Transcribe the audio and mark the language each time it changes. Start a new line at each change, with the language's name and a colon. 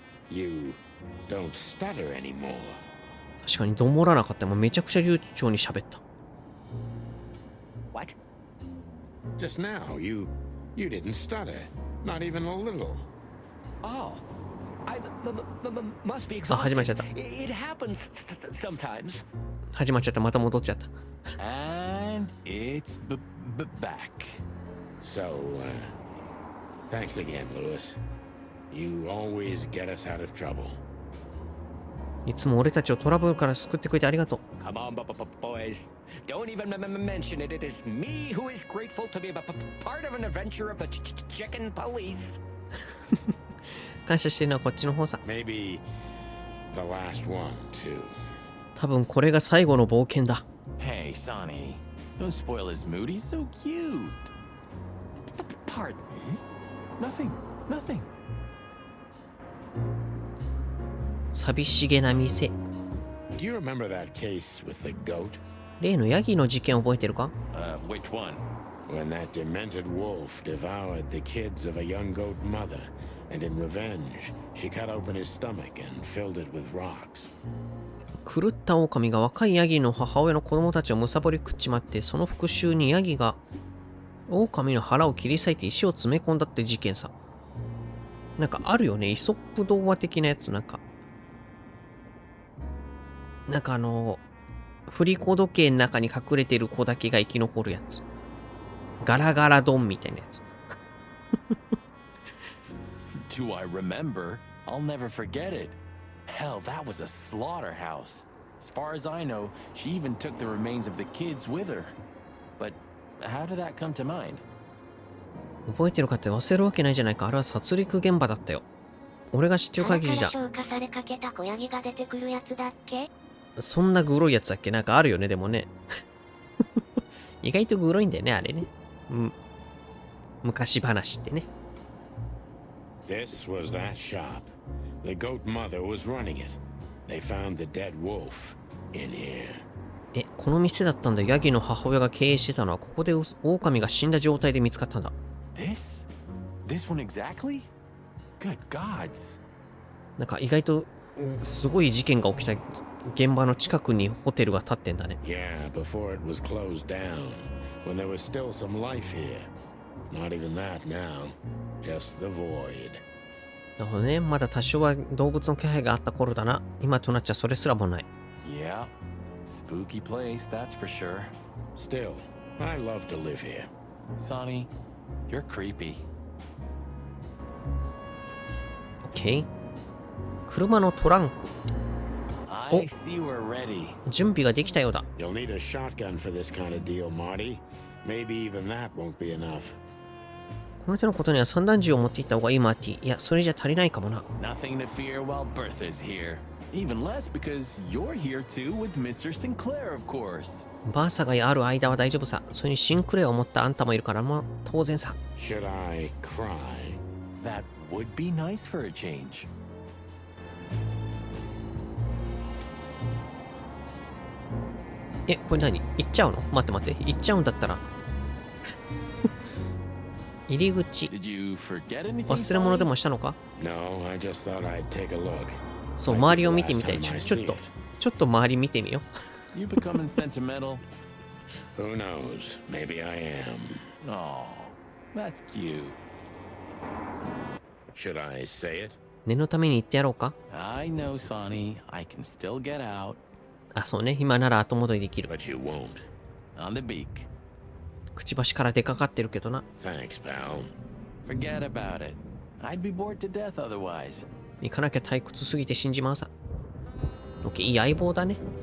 English: You don't stutter anymore.
Japanese: 確かにどもらなかったもんめちゃくちゃ流暢に喋った。
English: What? Just now, you didn't stutter. Not even a little. Oh. I must be
Japanese: あ、始まっちゃ
English: exhausted.
Japanese: った。
English: It happens sometimes.
Japanese: 始まっちゃった。また戻っちゃった。
English: And it's back. So, thanks again, Lewis. You always get us out of trouble.
Japanese: いつも俺たちをトラブルから救ってくれてありがとう。
English: Come on, boys. Don't even mention it. It is me who is grateful to be part of an adventure of the chicken police.
Japanese: 感謝してるのはこっちの方さ。
English: Maybe the last one, too.
Japanese: 多分これが最後の冒険だ。
English: Hey, Sonny. Don't spoil his mood. He's so cute. Pardon? Nothing.
Japanese: 寂しげな店。
English: You remember that case with the goat?
Japanese: 例のヤギの事件覚えてるか？
English: Which one? When that demented wolf devoured the kids of a young goat mother, and in revenge, she cut open his stomach and filled it with rocks.
Japanese: 狂った狼が若いヤギの母親の子供たちをむさぼり食っちまって、その復讐にヤギが狼の腹を切り裂いて石を詰め込んだって事件さ。なんかあるよね、イソップ童話的なやつ。なんか振り子時計の中に隠れてる子だけが生き残るやつ。ガラガラドンみたいなやつ。
English: Do I remember? I'll never forget it. Hell, that was a slaughterhouse. As far as I know, she even took the remains of the kids with her. But how did that come to mind?
Japanese: 覚えてるかって忘れるわけないじゃないか。あれは殺戮現場だったよ。俺が知ってる限りじゃ。消化されかけた子ヤギが出てくるやつだっけ？そんなグロいやつだっけ？なんかあるよね、でもね。意外とグロいんだよね、あれね。昔話ってね。
English: This was that shop. The goat mother was running it. They found the dead wolf in here.
Japanese: この店だったんだ。ヤギの母親が経営してたのはここで狼が死んだ状態で見つかったんだ。
English: This one exactly? Good gods.
Japanese: なんか意外とすごい事件が起きた現場の近くにホテルが建ってんだね。
English: Yeah, before it was closed down, when there was still some life here. Not even that now. Just the void.
Japanese: なるほどね。まだ多少は動物の気配があった頃だな。今となっちゃそれすらもない。
English: Yeah. Spooky place, that's for sure. Still, I love to live here. Sonny, you're creepy.
Japanese: OK。 車のトランク。
English: I see we're ready.
Japanese: 準備ができたようだ。
English: You'll need a shotgun for this kind of deal, Marty. Maybe even that won't be enough.
Japanese: この手のことには散弾銃を持っていった方がいい、マーティ。いや、それじゃ足りないかもな。
English: Nothing to fear while Bertha's here. Even less because you're here too with Mr. Sinclair, of course.
Japanese: バーサがある間は大丈夫さ。それにシンクレアを持ったあんたもいるからもう当然さ。
English: Should I cry? That would be nice for a change.
Japanese: これ何？行っちゃうの？待って待って。行っちゃうんだったら。入り口。
English: Did you forget anything?
Japanese: 忘れ物でもしたのか？
English: No, I just thought I'd take a look.
Japanese: そう、周りを見てみたい。ちょっと周り見てみよう。
English: You becoming sentimental? Who knows? Maybe I am. Oh, that's cute. Should I say it?
Japanese: 念のために言ってやろうか？
English: I know, Sonny. I can still get out
Japanese: あ、そうね。今なら後戻りできる。
English: But you won't. on the beak.
Japanese: くちばしから出かかってるけどな。
English: Thanks, pal. Forget about it. I'd be bored to death otherwise.
Japanese: 行かなきゃ退屈すぎて死んじまうさ。オッケー、いい相棒だね。